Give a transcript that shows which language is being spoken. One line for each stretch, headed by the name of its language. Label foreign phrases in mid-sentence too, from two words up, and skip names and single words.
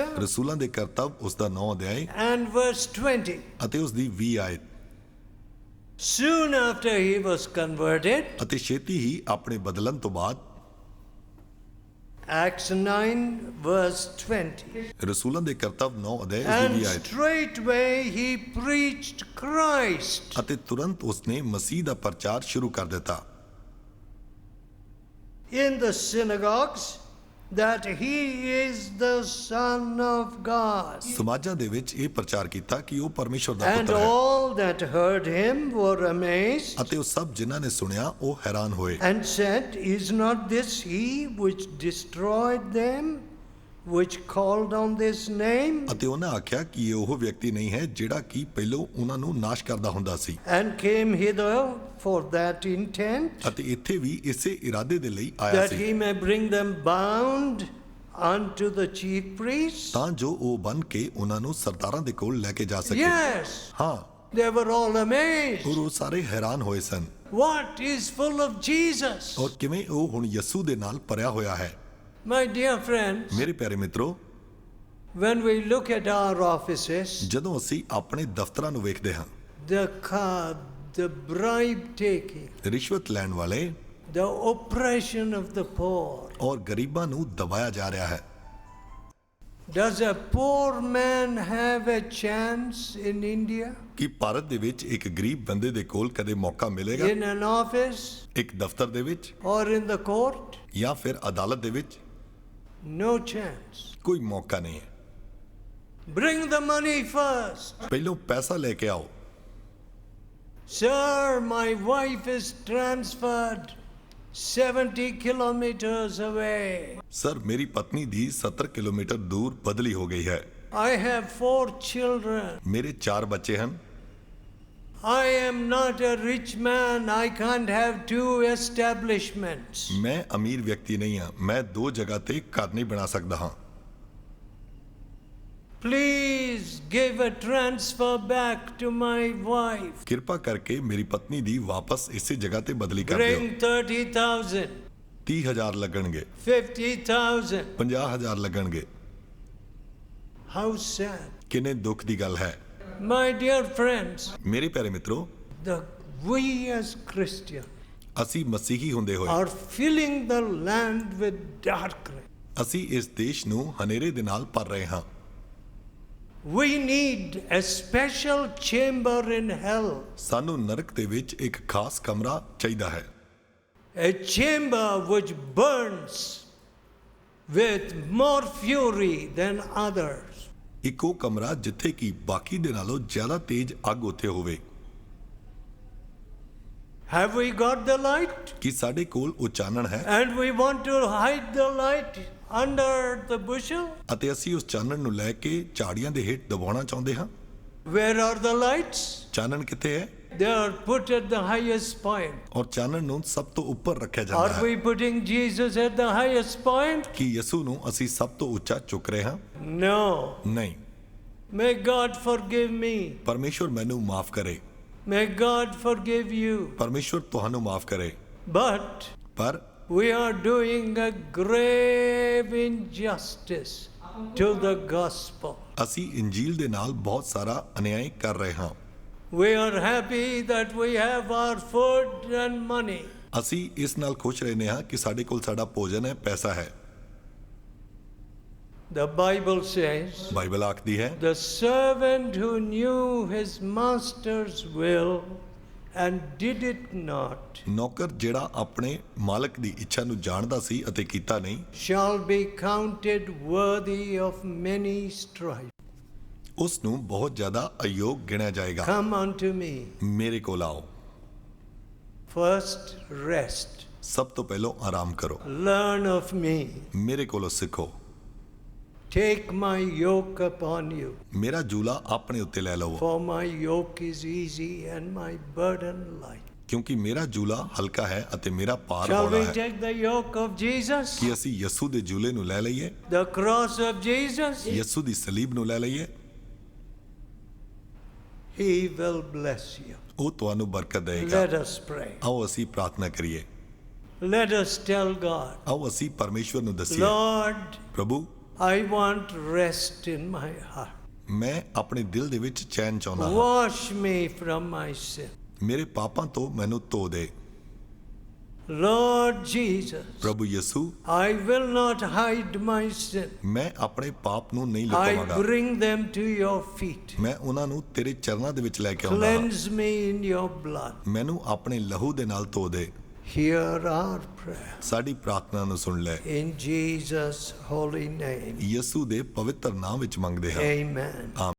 Punjabi: ਰਸੂਲਾਂ ਦੇ ਕਰਤੱਵ ਉਸ ਦਾ 9 ਅਧਿਆਇ
English: and verse 20.
Punjabi: ਅਤੇ ਉਸ ਦੀ 20 ਆਇਤ।
English: Soon after he was converted,
Punjabi: ਅਤੇ ਛੇਤੀ ਹੀ ਆਪਣੇ ਬਦਲਣ ਤੋਂ ਬਾਅਦ,
English: Acts 9, verse 20.
Punjabi: ਰਸੂਲਾਂ ਦੇ ਕਰਤੱਵ 9 ਅਧਿਆਇ ਉਸ ਦੀ
English: And
Punjabi: 20 ਆਇਤ।
English: straightway he preached Christ
Punjabi: ਅਤੇ ਤੁਰੰਤ ਉਸਨੇ ਮਸੀਹ ਦਾ ਪ੍ਰਚਾਰ ਸ਼ੁਰੂ ਕਰ ਦਿੱਤਾ
English: in the synagogues, that he is the Son of God.
Punjabi: ਸਮਾਜਾਂ ਦੇ ਵਿੱਚ ਇਹ ਪ੍ਰਚਾਰ ਕੀਤਾ ਕਿ ਉਹ ਪਰਮੇਸ਼ਵਰ ਦਾ
English: And
Punjabi: ਪੁੱਤਰ ਹੈ।
English: all that heard him were amazed
Punjabi: ਅਤੇ ਉਹ ਸਭ ਜਿਨ੍ਹਾਂ ਨੇ ਸੁਣਿਆ ਉਹ ਹੈਰਾਨ ਹੋਏ
English: and said, Is not this he which destroyed them, which called on this name?
Punjabi: ਅਤੇ ਉਹਨਾਂ ਆਖਿਆ ਕਿ ਇਹ ਉਹ ਵਿਅਕਤੀ ਨਹੀਂ ਹੈ ਜਿਹੜਾ ਕਿ ਪਹਿਲੋਂ ਉਹਨਾਂ ਨੂੰ ਨਾਸ਼ ਕਰਦਾ ਹੁੰਦਾ ਸੀ
English: And came hither for that intent,
Punjabi: ਅਤੇ ਇੱਥੇ ਵੀ ਇਸੇ ਇਰਾਦੇ ਦੇ ਲਈ ਆਇਆ
English: that
Punjabi: ਸੀ
English: he may bring them bound unto the chief priests?
Punjabi: ਤਾਂ ਜੋ ਉਹ ਬਨ ਕੇ ਉਹਨਾਂ ਨੂੰ ਸਰਦਾਰਾਂ ਦੇ ਕੋਲ ਲੈ ਕੇ ਜਾ ਸਕੇ।
English: Yes,
Punjabi: ਹਾਂ,
English: they were all amazed.
Punjabi: ਔਰ ਉਹ ਸਾਰੇ ਹੈਰਾਨ ਹੋਏ ਸਨ।
English: What is full of Jesus?
Punjabi: ਔਰ ਕਿਵੇਂ ਉਹ ਹੁਣ ਯਿਸੂ ਦੇ ਨਾਲ ਭਰਿਆ ਹੋਇਆ ਹੈ।
English: My dear friends,
Punjabi: ਮੇਰੇ ਪਿਆਰੇ ਮਿੱਤਰੋ,
English: when we look at our offices,
Punjabi: ਜਦੋਂ ਅਸੀਂ ਆਪਣੇ ਦਫ਼ਤਰਾਂ ਨੂੰ ਵੇਖਦੇ ਹਾਂ,
English: the bribe taking,
Punjabi: ਰਿਸ਼ਵਤ ਲੈਣ ਵਾਲੇ
English: the oppression of the poor.
Punjabi: ਔਰ ਗਰੀਬਾਂ ਨੂੰ ਦਬਾਇਆ ਜਾ ਰਿਹਾ ਹੈ।
English: Does a poor man have a chance in India?
Punjabi: ਕੀ ਭਾਰਤ ਦੇ ਵਿੱਚ ਇੱਕ ਗਰੀਬ ਬੰਦੇ ਦੇ ਕੋਲ ਕਦੇ ਮੌਕਾ ਮਿਲੇਗਾ?
English: In an office
Punjabi: ਇੱਕ ਦਫ਼ਤਰ ਦੇ ਵਿੱਚ
English: or in the court?
Punjabi: ਜਾਂ ਫਿਰ ਅਦਾਲਤ ਦੇ ਵਿੱਚ?
English: No chance.
Punjabi: ਕੋਈ ਮੌਕਾ ਨਹੀਂ ਹੈ।
English: Bring the money first.
Punjabi: ਪਹਿਲੋਂ ਪੈਸਾ ਲੈ ਕੇ ਆਓ।
English: Sir, my wife is transferred 70 kilometers away.
Punjabi: ਸਰ, ਮੇਰੀ ਪਤਨੀ ਦੀ 70 ਕਿਲੋਮੀਟਰ ਦੂਰ ਬਦਲੀ ਹੋ ਗਈ ਹੈ।
English: I have 4 children.
Punjabi: ਮੇਰੇ 4 ਬੱਚੇ ਹਨ।
English: I am not a rich man. I can't have 2 establishments.
Punjabi: ਮੈਂ ਅਮੀਰ ਵਿਅਕਤੀ ਨਹੀਂ ਹਾਂ, ਮੈਂ 2 ਜਗ੍ਹਾ ਤੇ ਘਰ ਨਹੀਂ ਬਣਾ ਸਕਦਾ ਹਾਂ।
English: Please give a transfer back to my wife.
Punjabi: ਕਿਰਪਾ ਕਰਕੇ ਮੇਰੀ ਪਤਨੀ ਦੀ ਵਾਪਸ ਇਸੇ ਜਗ੍ਹਾ ਤੇ ਬਦਲੀ ਕਰ ਦਿਓ।
English: Bring 30,000,
Punjabi: 30,000 ਲੱਗਣਗੇ,
English: 50,000.
Punjabi: 50,000 ਲੱਗਣਗੇ।
English: How sad.
Punjabi: ਕਿੰਨੇ ਦੁੱਖ ਦੀ ਗੱਲ ਹੈ।
English: My dear friends,
Punjabi: ਮੇਰੇ ਪਿਆਰੇ ਮਿੱਤਰੋ,
English: we as Christians
Punjabi: ਅਸੀਂ ਮਸੀਹੀ ਹੁੰਦੇ ਹੋਏ
English: are filling the land with darkness.
Punjabi: ਅਸੀਂ ਇਸ ਦੇਸ਼ ਨੂੰ ਹਨੇਰੇ ਦੇ ਨਾਲ ਭਰ ਰਹੇ ਹਾਂ।
English: We need a special chamber in hell.
Punjabi: ਸਾਨੂੰ ਨਰਕ ਦੇ ਵਿੱਚ ਇੱਕ ਖਾਸ ਕਮਰਾ ਚਾਹੀਦਾ ਹੈ।
English: A chamber which burns with more fury than others.
Punjabi: ਇੱਕ ਉਹ ਕਮਰਾ ਜਿੱਥੇ ਕਿ ਬਾਕੀ ਦੇ ਨਾਲੋਂ ਜ਼ਿਆਦਾ ਤੇਜ਼ ਅੱਗ ਉੱਥੇ ਹੋਵੇ।
English: Have we got the light?
Punjabi: ਕਿ ਸਾਡੇ ਕੋਲ ਉਹ ਚਾਨਣ ਹੈ
English: And we want to hide the light under the bushel?
Punjabi: ਅਤੇ ਅਸੀਂ ਉਸ ਚਾਨਣ ਨੂੰ ਲੈ ਕੇ ਝਾੜੀਆਂ ਦੇ ਹੇਠ ਦਬਾਉਣਾ ਚਾਹੁੰਦੇ ਹਾਂ।
English: Where are the lights?
Punjabi: ਚਾਨਣ ਕਿੱਥੇ ਹੈ?
English: They are put at the highest point.
Punjabi: ਔਰ ਚਾਨਣ ਨੂੰ ਸਭ ਤੋਂ ਉੱਪਰ ਰੱਖਿਆ ਜਾਂਦਾ
English: Are
Punjabi: ਹੈ।
English: we putting Jesus at the highest point?
Punjabi: ਕਿ ਯਿਸੂ ਨੂੰ ਅਸੀਂ ਸਭ ਤੋਂ ਉੱਚਾ ਚੁੱਕ ਰਹੇ ਹਾਂ?
English: No.
Punjabi: ਨਹੀਂ।
English: May God forgive me.
Punjabi: ਪਰਮੇਸ਼ਵਰ ਮੈਨੂੰ ਮਾਫ ਕਰੇ।
English: May God forgive you.
Punjabi: ਪਰਮੇਸ਼ਵਰ ਤੁਹਾਨੂੰ ਮਾਫ ਕਰੇ।
English: But
Punjabi: ਪਰ
English: we are doing a grave injustice to the gospel.
Punjabi: ਅਸੀਂ ਇੰਜੀਲ ਦੇ ਨਾਲ ਬਹੁਤ ਸਾਰਾ ਅਨਿਆਇ ਕਰ ਰਹੇ ਹਾਂ।
English: We are happy that we have our food and money.
Punjabi: ਅਸੀਂ ਇਸ ਨਾਲ ਖੁਸ਼ ਰਹਿੰਦੇ ਹਾਂ ਕਿ ਸਾਡੇ ਕੋਲ ਸਾਡਾ ਭੋਜਨ ਹੈ, ਪੈਸਾ ਹੈ।
English: The Bible says,
Punjabi: ਬਾਈਬਲ ਆਖਦੀ ਹੈ
English: the servant who knew his master's will and did it not
Punjabi: ਨੌਕਰ ਜਿਹੜਾ ਆਪਣੇ ਮਾਲਕ ਦੀ ਇੱਛਾ ਨੂੰ ਜਾਣਦਾ ਸੀ ਅਤੇ ਕੀਤਾ ਨਹੀਂ,
English: shall be counted worthy of many stripes.
Punjabi: ਉਸ ਨੂੰ ਬਹੁਤ ਜ਼ਿਆਦਾ ਅਯੋਗ ਗਿਣਿਆ ਜਾਏਗਾ।
English: Come unto me.
Punjabi: ਮੇਰੇ ਕੋਲ ਆਓ।
English: First, rest.
Punjabi: ਸਭ ਤੋਂ ਪਹਿਲਾਂ ਆਰਾਮ ਕਰੋ।
English: Learn of me.
Punjabi: ਮੇਰੇ ਕੋਲੋਂ ਸਿੱਖੋ।
English: Take my yoke upon you.
Punjabi: ਮੇਰਾ ਜੂਲਾ ਆਪਣੇ ਉੱਤੇ ਲੈ ਲਵੋ,
English: For my yoke is easy and my burden light.
Punjabi: ਕਿਉਂਕਿ ਮੇਰਾ ਜੂਲਾ ਹਲਕਾ ਹੈ ਅਤੇ ਮੇਰਾ ਭਾਰ
English: Shall
Punjabi: ਹੌਲਾ
English: we
Punjabi: ਹੈ।
English: take the yoke of Jesus?
Punjabi: ਕਿ ਅਸੀਂ ਯਿਸੂ ਦੇ ਜੂਲੇ ਨੂੰ ਲੈ ਲਈਏ,
English: The cross of Jesus?
Punjabi: ਯਿਸੂ ਦੀ ਸਲੀਬ ਨੂੰ ਲੈ ਲਈਏ।
English: He will bless you.
Punjabi: ਉਹ ਤੁਹਾਨੂੰ ਬਰਕਤ ਦੇਗਾ।
English: Let us pray.
Punjabi: ਆਓ ਅਸੀਂ ਪ੍ਰਾਰਥਨਾ ਕਰੀਏ।
English: Let us tell God,
Punjabi: ਆਓ ਅਸੀਂ ਪਰਮੇਸ਼ਵਰ ਨੂੰ ਦੱਸੀਏ,
English: Lord,
Punjabi: ਪ੍ਰਭੂ
English: I want rest in my heart.
Punjabi: ਮੈਂ ਆਪਣੇ ਦਿਲ ਦੇ ਵਿੱਚ ਚੈਨ ਚਾਹੁੰਦਾ ਹਾਂ।
English: Wash me from my sin.
Punjabi: ਮੇਰੇ ਪਾਪਾਂ ਤੋਂ ਮੈਨੂੰ ਧੋ ਦੇ।
English: Lord Jesus,
Punjabi: ਪ੍ਰਭੂ ਯਿਸੂ,
English: I will not hide my sin.
Punjabi: ਮੈਂ ਆਪਣੇ ਪਾਪ ਨੂੰ ਨਹੀਂ
English: I
Punjabi: ਲੁਕਾਵਾਂਗਾ।
English: bring them to your feet.
Punjabi: ਮੈਂ ਉਹਨਾਂ ਨੂੰ ਤੇਰੇ ਚਰਨਾਂ ਦੇ ਵਿੱਚ ਲੈ ਕੇ ਆਉਂਦਾ ਹਾਂ।
English: Cleanse me in your blood.
Punjabi: ਮੈਨੂੰ ਆਪਣੇ ਲਹੂ ਦੇ ਨਾਲ ਧੋ ਦੇ।
English: Hear our prayer.
Punjabi: ਸਾਡੀ ਪ੍ਰਾਰਥਨਾ ਨੂੰ ਸੁਣ ਲੈ।
English: In Jesus' holy name.
Punjabi: ਯਿਸੂ ਦੇ ਪਵਿੱਤਰ ਨਾਮ ਵਿੱਚ ਮੰਗਦੇ ਹਾਂ।
English: Amen.